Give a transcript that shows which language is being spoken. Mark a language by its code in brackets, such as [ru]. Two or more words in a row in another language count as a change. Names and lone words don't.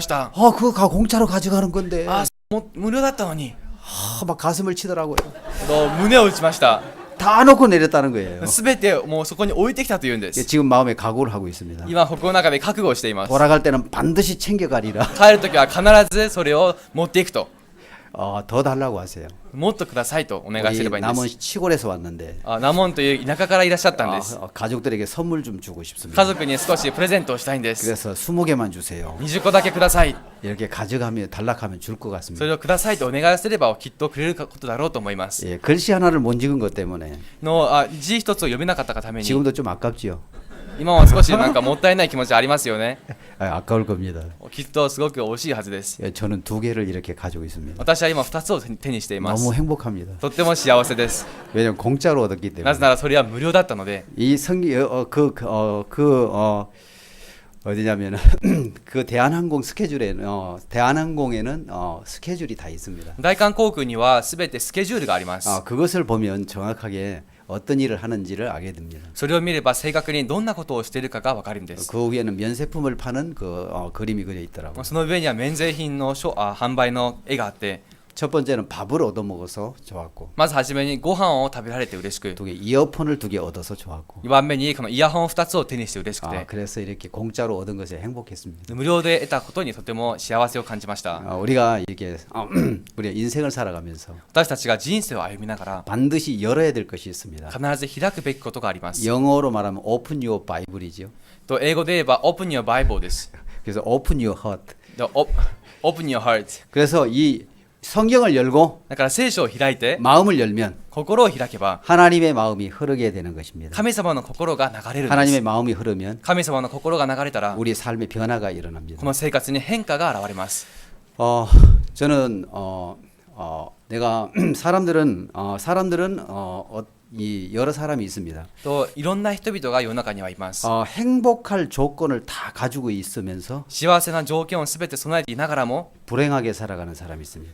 [ko] 그거 공짜로 가져가는 건데. [ja] 無料だったのに [ko] 막 가슴을 치더라고요. [ja] 胸を打ちました [ko] 다 놓고 내렸다는 거예요. [ja] 全てもうそこに置いてきたというんです [ko] 지금 마음에 각오를 하고 있습니다. [ja] 今心の中で覚悟をしています [ko] 돌아갈 때는 반드시 챙겨가리라. [ja] 帰るときは必ずそれを持っていくと [ko] 더 달라고 하세요. [ja] もっとくださいとお願いすれ [ko] 우리 [ja] ばいいんで [ko] 남은 [ja] す [ko] 시골에서 왔는데 [ja] ナモンという田舎からいらっしゃったんです [ko] 가족들에게 선물 좀 주고 싶습니다. [ja] 家族に少しプレゼントをしたいんです [ko] 그래서 20개만 주세요. [ja] 20 個だけください [ko] 이렇게 가져가면 단락하면 줄 것 [ja] そ [ko] 같습니다. [ja] れをくださいとお願いすればきっとくれることだろうと思います [ko] 예, 글씨 하나를 못 읽은 것 때문에 [ja] の字一つを読めなかったがために [ko] 지금도 좀 아깝지요. [ja] 今は少しなんかもったいない気持ちありますよね [ko] 아까울 겁니다. [ja] きっとすごく惜しいはずです [ko] 예, 저는 2개를 이렇게 가지고 있습니다. [ja] 私は今2つを手にしています [ko] 너무 행복합니다. [ja] とっても幸せです [ko] 왜냐면 공짜로 얻었기 [ja] な [ko] 때문에. [ja] ぜならそれは無料だったので [ko] 이 성기 어디냐면 그 대한항공 스케줄에는 대한항공에는 스케줄이 다 있습니다. [ja] 大韓航空には全てスケジュールがあります [ko] 그것을 보면 정확하게 어떤 일을 하는지를 알게 됩니다. [ja] それを見れば正確にどんなことをしているかが分かるんです [ko] 그 위에는 면세품을 파는 그 그림이 그려 있더라고요. [ja] その上には免税品の販売の絵があって [ko] 첫 번째는 밥을 얻어 먹어서 좋았고, [ja] まずはじめにご飯を食べられて嬉しく [ko] 두 개 이어폰을 2개 얻어서 좋았고, [ja] 2番目にこのイヤホン2つを手にして嬉しくて [ko] 그래서 이렇게 공짜로 얻은 것에 행복했습니다. [ja] 無料で得たことにとても幸せを感じました [ko] 우리가 이렇게 우리가 인생을 살아가면서 [ja] 私たちが人生を歩みながら [ko] 반드시 열어야 될 것이 있습니다. [ja] 必ず開くべきことがあります [ko] 영어로 말하면 [en] Open Your Bible [ko] 이죠. [ja] と英語で言えば [en] Open your Bible [ja] です [en] 그래서 Open Your Heart. Open your heart [ko] 그래서 이 성경을 열고 [ja] だから聖書を開いて [ko] 마음을 열면 [ja] 心を開けば [ko] 하나님의 마음이 흐르게 되는 것입니다. [ja] 神様の心が流れるんで [ko] 하나님의 [ja] す [ko] 마음이 흐르면 [ja] 神様の心が流れたら [ko] 우리 삶의 변화가 일어납니다. [ja] この生活に変化が現れます [ko] 저는 내가 사람들은 이 여러 사람이 있습니다. [ja] といろんな人々が世の中にはいます。 [ko] 행복할 조건을 다 가지고 있으면서 幸せな条件をすべて備えていながらも 불행하게 살아가는 사람이 있습니다.